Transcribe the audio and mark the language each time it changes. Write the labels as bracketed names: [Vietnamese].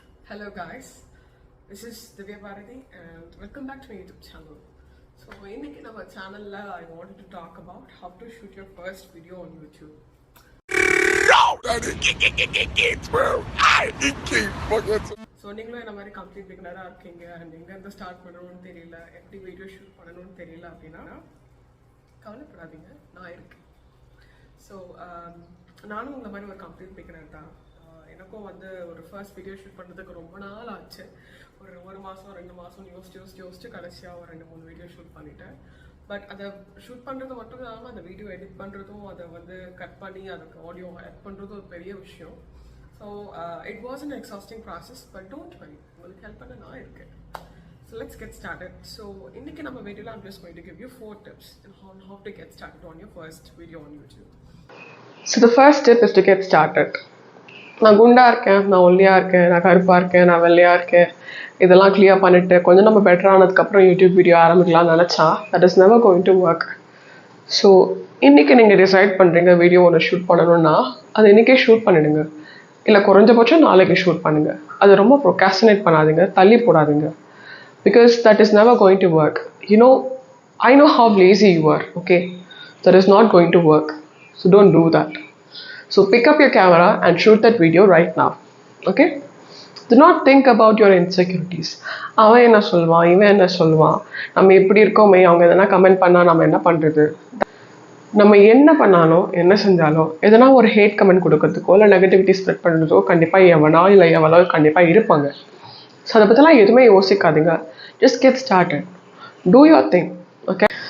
[English] Hello guys, this is Divya Bharati and welcome back to my YouTube channel. So [Tamil] இன்னைக்கு நம்ம சேனல்ல [English] I wanted to talk about how to shoot your first video on YouTube. [Tamil] So நீங்களும் என்ன மாதிரி complete பிகினராக இருக்கீங்க and எங்கேருந்து start பண்ணணும்னு தெரியல, எப்படி வீடியோ ஷூட் பண்ணணும்னு தெரியல அப்படின்னா கவலைப்படாதீங்க, நான் இருக்கேன். ஸோ நானும் உங்களை மாதிரி ஒரு கம்ப்ளீட் பிகினர் தான். எனக்கும் வந்து ஒரு ஃபர்ஸ்ட் வீடியோ ஷூட் பண்ணுறதுக்கு ரொம்ப நாள் ஆச்சு. ஒரு மாதம் 2 மாதம் யோசிச்சு கடைசியாக ஒரு 2-3 வீடியோ ஷூட் பண்ணிட்டேன். பட் அதை ஷூட் பண்ணுறது மட்டும் இல்லாமல் அந்த வீடியோ எடிட் பண்ணுறதும், அதை வந்து கட் பண்ணி அதுக்கு ஆடியோ ஆட் பண்ணுறதும் ஒரு பெரிய விஷயம். [English] so it was an exhausting process, but don't worry, [Tamil] உங்களுக்கு ஹெல்ப் பண்ண நான் இருக்கேன். [English] So let's get started. So [Tamil] இன்றைக்கி நம்ம வீடியோவில் [English] I'm just going to give you 4 tips on how to get started on your first video on YouTube. So the first tip is to get started. [Tamil] நான் குண்டாக இருக்கேன், நான் ஒல்லியாக இருக்கேன், நான் கருப்பாக இருக்கேன், நான் வெள்ளையாக இருக்கேன், இதெல்லாம் கிளியர் பண்ணிவிட்டு கொஞ்சம் நம்ம பெட்டர் ஆனதுக்கப்புறம் யூடியூப் வீடியோ ஆரம்பிக்கலாம்னு நினச்சா [English] That is never going to work. [Tamil] So இன்றைக்கி நீங்கள் டிசைட் பண்ணுறீங்க வீடியோ ஒன்று ஷூட் பண்ணணும்னா அது இன்றைக்கே ஷூட் பண்ணிடுங்க, இல்லை குறைஞ்சபட்சம் நாளைக்கு ஷூட் பண்ணுங்கள். அது ரொம்ப ப்ரொகாஸ்டினேட் பண்ணாதீங்க, தள்ளி போடாதீங்க. [English] Because that is never going to work. I know how lazy you are, okay? That is not going to work. So don't do that. So pick up your camera and shoot that video right now, okay? Do not think about your insecurities. [Tamil] அவன் என்ன சொல்வான், இவன் என்ன சொல்வான், நம்ம எப்படி இருக்கோமே, அவங்க எதனா கமெண்ட் பண்ணால் நம்ம என்ன பண்ணுறது, நம்ம என்ன பண்ணாலும் என்ன செஞ்சாலும் எதனா ஒரு ஹேட் கமெண்ட் கொடுக்கறதுக்கோ இல்லை நெகட்டிவிட்டி ஸ்ப்ரெட் பண்ணுறதுக்கோ கண்டிப்பாக எவனோ இல்லை எவ்வளோ கண்டிப்பாக இருப்பாங்க. [English] so [Tamil] அதை பற்றிலாம் எதுவுமே யோசிக்காதீங்க. [English] Just get started, do your thing, okay?